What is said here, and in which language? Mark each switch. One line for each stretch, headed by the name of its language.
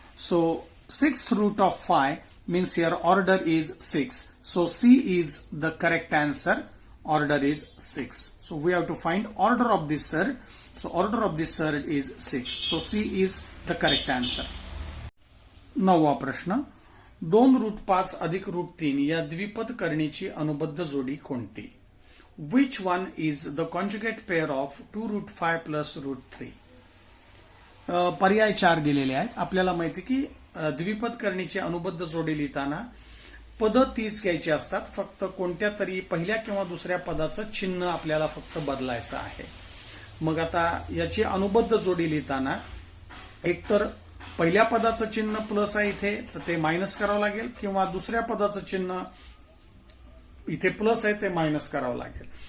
English: So sixth root of 5 means here order is 6. So C is the correct answer. Order is 6. So we have to find order of this surd. So order of this surd is 6. So C is the correct answer.
Marathi: नववा प्रश्न, 2√5 अधिक √3 या द्विपद करणीची अनुबद्ध जोडी कोणती?
English: Which one is the conjugate pair of 2√5 plus √3?
Marathi: पर्याय 4 दिलेले आहेत. आपल्याला माहिती की द्विपद करणीची अनुबद्ध जोडी लिहिताना पद 30 घ्यायची असतात. फक्त कोणत्या तरी पहिल्या किंवा दुसऱ्या पदाचं चिन्ह आपल्याला फक्त बदलायचं आहे. मग आता याची अनुबद्ध जोडी लिहिताना एकतर पहिल्या पदाचं चिन्ह प्लस आहे इथे तर ते मायनस करावं लागेल, किंवा दुसऱ्या पदाचं चिन्ह इथे प्लस आहे ते मायनस करावं लागेल.